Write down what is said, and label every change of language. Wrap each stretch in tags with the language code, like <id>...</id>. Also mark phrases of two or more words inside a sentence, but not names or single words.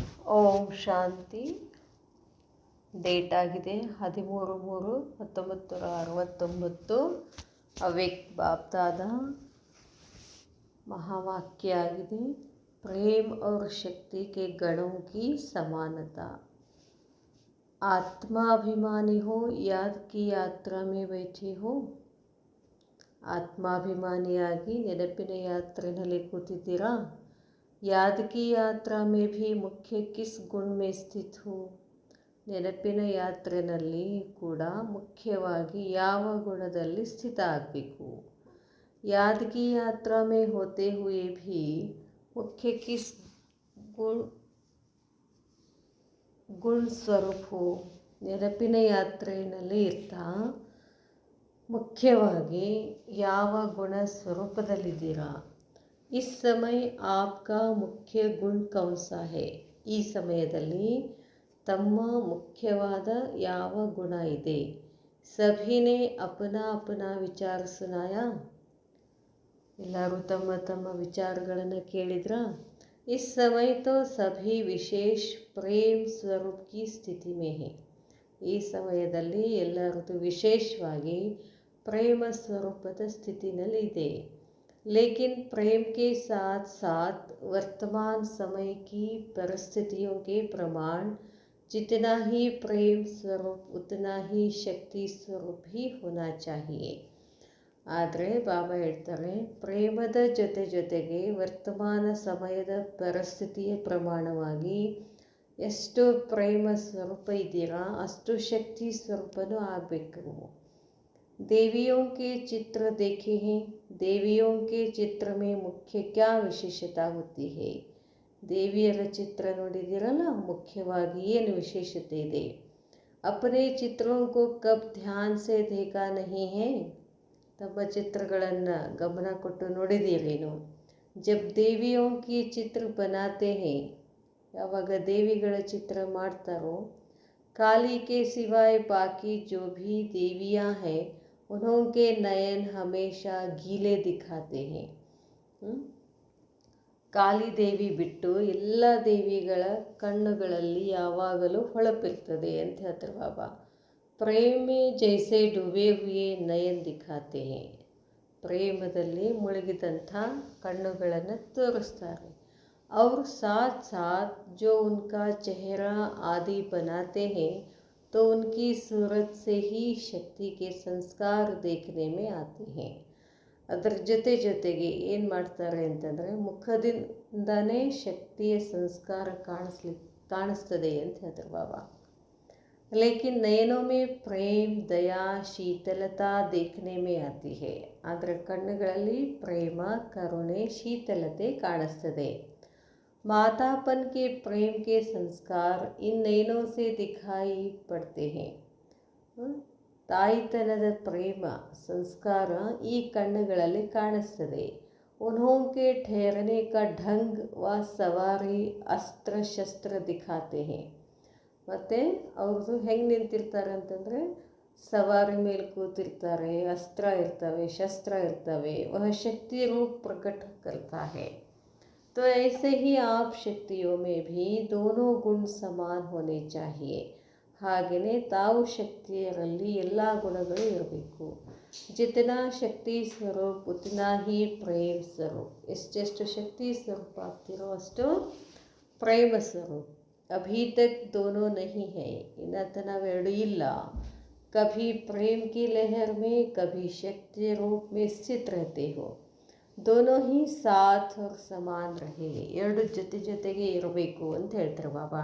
<kn>ಓಂ ಶಾಂತಿ. ಡೇಟ್ ಆಗಿದೆ 13/3/1969. ಅವ್ಯಕ್ತ ಬಾಪ್ದಾದ महावाक्य आಗಿದೆ,</kn> <hi>प्रेम और शक्ति के गणों की समानता. आत्माभिमानी हो, याद की यात्रा में बैठे हो.</hi> <kn>ಆತ್ಮಾಭಿಮಾನಿಯಾಗಿ ನೆನಪಿನ ಯಾತ್ರೆಯಲ್ಲಿ ಕೂತಿದ್ದೀರಾ.</kn> <hi>याद की यात्रा में भी मुख्य किस गुण में स्थित हो.</hi> <kn>ನೆನಪಿನ ಯಾತ್ರೆಯಲ್ಲಿ ಕೂಡ ಮುಖ್ಯವಾಗಿ ಯಾವ ಗುಣದಲ್ಲಿ ಸ್ಥಿತ ಆಗಬೇಕು.</kn> <hi>याद की यात्रा में होते हुए भी मुख्य किस गुण स्वरूप हो.</hi> <kn>ನೆನಪಿನ ಯಾತ್ರೆಯಲ್ಲಿ ಇರ್ತಾ ಮುಖ್ಯವಾಗಿ ಯಾವ ಗುಣ ಸ್ವರೂಪದಲ್ಲಿದ್ದೀರಾ.</kn> <hi>इस समय आपका मुख्य गुण कौन सा है.</hi> <kn>ಈ ಸಮಯದಲ್ಲಿ ತಮ್ಮ ಮುಖ್ಯವಾದ ಯಾವ ಗುಣ ಇದೆ.</kn> <hi>सभी ने अपना अपना विचार सुनाया.</hi> <kn>ಎಲ್ಲರೂ ತಮ್ಮ ತಮ್ಮ ವಿಚಾರಗಳನ್ನು ಕೇಳಿದ್ರ.</kn> <hi>इस समय तो सभी विशेष प्रेम स्वरूप की स्थिति में है.</hi> <kn>ಈ ಸಮಯದಲ್ಲಿ ಎಲ್ಲರದು ವಿಶೇಷವಾಗಿ ಪ್ರೇಮ ಸ್ವರೂಪದ ಸ್ಥಿತಿನಲ್ಲಿ ಇದೆ.</kn> <hi>लेकिन प्रेम के साथ साथ वर्तमान समय की परिस्थितियों के प्रमाण जितना ही प्रेम स्वरूप उतना ही शक्ति स्वरूप भी होना चाहिए.</hi> <kn>ಆದರೆ ಬಾಬಾ ಹೇಳ್ತಾರೆ, ಪ್ರೇಮದ ಜೊತೆಗೆ ವರ್ತಮಾನ ಸಮಯದ ಪರಿಸ್ಥಿತಿಯ ಪ್ರಮಾಣವಾಗಿ ಎಷ್ಟು ಪ್ರೇಮ ಸ್ವರೂಪ ಇದ್ದೀರಾ ಅಷ್ಟು ಶಕ್ತಿ ಸ್ವರೂಪನೂ ಆಗಬೇಕು.</kn> <hi>देवियों के चित्र देखे हैं. देवियों के चित्र में मुख्य क्या विशेषता होती है.</hi> <kn>ದೇವಿಯರ ಚಿತ್ರ ನೋಡಿದ್ದೀರಲ್ಲ, ಮುಖ್ಯವಾಗಿ ಏನು ವಿಶೇಷತೆ ಇದೆ.</kn> <hi>अपने चित्रों को कब ध्यान से देखा नहीं है.</hi> <kn>ತಮ್ಮ ಚಿತ್ರಗಳನ್ನು ಗಮನ ಕೊಟ್ಟು ನೋಡಿದ್ದೀರೇನು.</kn> <hi>जब देवियों की चित्र बनाते हैं,</hi> <kn>ಯಾವಾಗ ದೇವಿಗಳ ಚಿತ್ರ ಮಾಡ್ತಾರೋ,</kn> <hi>काली के सिवाय बाकी जो भी देवियाँ हैं उनके नयन हमेशा गीले दिखाते हैं.</hi> <kn>ಕಾಳಿ ದೇವಿ ಬಿಟ್ಟು ಎಲ್ಲ ದೇವಿಗಳ ಕಣ್ಣುಗಳಲ್ಲಿ ಯಾವಾಗಲೂ ಹೊಳಪಿರ್ತದೆ ಅಂತ ಹೇಳ್ತಾರೆ ಬಾಬಾ.</kn> <hi>प्रेम में जैसे डूबे हुए नयन दिखाते हैं.</hi> <kn>ಪ್ರೇಮದಲ್ಲಿ ಮುಳುಗಿದಂಥ ಕಣ್ಣುಗಳನ್ನು ತೋರಿಸ್ತಾರೆ.</kn> <hi>और साथ साथ जो उनका चेहरा आदि बनाते हैं तो उनकी सूरत से ही शक्ति के संस्कार देखने में आते हैं.</hi> <kn>ಅದರ ಜೊತೆಗೆ ಏನು ಮಾಡ್ತಾರೆ ಅಂತಂದರೆ, ಮುಖದಿಂದನೇ ಶಕ್ತಿಯ ಸಂಸ್ಕಾರ ಕಾಣಿಸ್ತದೆ ಅಂತ ಹೇಳ್ತಾರೆ ಬಾಬಾ.</kn> <hi>लेकिन नयनों में प्रेम दया शीतलता देखने में आती है.</hi> <kn>ಆದರೆ ಕಣ್ಣುಗಳಲ್ಲಿ ಪ್ರೇಮ ಕರುಣೆ ಶೀತಲತೆ ಕಾಣಿಸ್ತದೆ.</kn> <hi>मातापन के प्रेम के संस्कार इन नयनों से दिखाई पड़ते हैं.</hi> <kn>ತಾಯಿತನದ ಪ್ರೇಮ ಸಂಸ್ಕಾರ ಈ ಕಣ್ಣುಗಳಲ್ಲಿ ಕಾಣಿಸ್ತದೆ.</kn> <hi>उन्होंने ठहरने का ढंग व सवारी अस्त्र शस्त्र दिखाते हैं.</hi> <kn>ಮತ್ತು ಅವ್ರದ್ದು ಹೆಂಗೆ ನಿಂತಿರ್ತಾರೆ ಅಂತಂದರೆ, ಸವಾರಿ ಮೇಲೆ ಕೂತಿರ್ತಾರೆ, ಅಸ್ತ್ರ ಇರ್ತವೆ, ಶಸ್ತ್ರ ಇರ್ತವೆ.</kn> <hi>वह शक्ति रूप प्रकट करता है. तो ऐसे ही आप शक्तियों में भी दोनों गुण समान होने चाहिए.</hi> <kn>ಹಾಗೆಯೇ ತಾವು ಶಕ್ತಿಯರಲ್ಲಿ ಎಲ್ಲ ಗುಣಗಳು ಇರಬೇಕು.</kn> <hi>जितना शक्ति स्वरूप उतना ही प्रेम स्वरूप.</hi> <kn>ಎಷ್ಟೆಷ್ಟು ಶಕ್ತಿ ಸ್ವರೂಪ ಆಗ್ತಿರೋ ಅಷ್ಟು ಪ್ರೇಮ ಸ್ವರೂಪ.</kn> <hi>अभी तक दोनों नहीं है.</hi> <kn>ಇನ್ನಾ ತನಾವೆರಡು ಇಲ್ಲ.</kn> <hi>कभी प्रेम की लहर में कभी शक्ति रूप में स्थित रहते हो. दोनों ही साथ और समान रहे.</hi> <kn>ಎರಡು ಜೊತೆಗೆ ಇರಬೇಕು ಅಂತ ಹೇಳ್ತಾರೆ ಬಾಬಾ.</kn>